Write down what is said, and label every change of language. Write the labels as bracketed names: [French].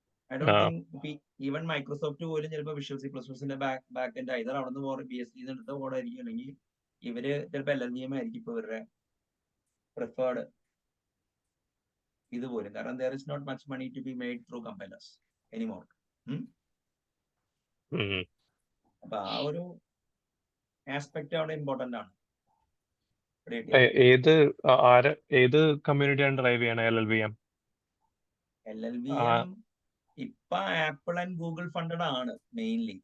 [English] I don't ah think even [Malayalam] Microsoft പോലും ചിലപ്പോൾ വിഷ്വൽ C++ന്റെ ബാക്ക് എൻഡ് ഐതർ അവിടെ നിന്ന് BSD എടുത്ത കോഡായിരിക്കും, അല്ലെങ്കിൽ ഇവര് ചിലപ്പോൾ LLVM ആയിരിക്കും ഇപ്പൊ ഇവരുടെ പ്രിഫേർഡ് ഇതുപോലും. [English] കാരണം there is not much money to be made through compilers anymore. ഉം. [Malayalam] അപ്പൊ ആ ഒരു ആസ്പെക്ട് അവിടെ ഇമ്പോർട്ടന്റ് ആണ്. create ചെയ്യാൻ. ഏത് ഏത് കമ്മ്യൂണിറ്റിയാണ് ഡ്രൈവ് ചെയ്യണ LLVM? LLVM ഇപ്പൊ ആപ്പിൾ ആൻഡ് ഗൂഗിൾ ഫണ്ടഡ് ആണ് മെയിൻലി.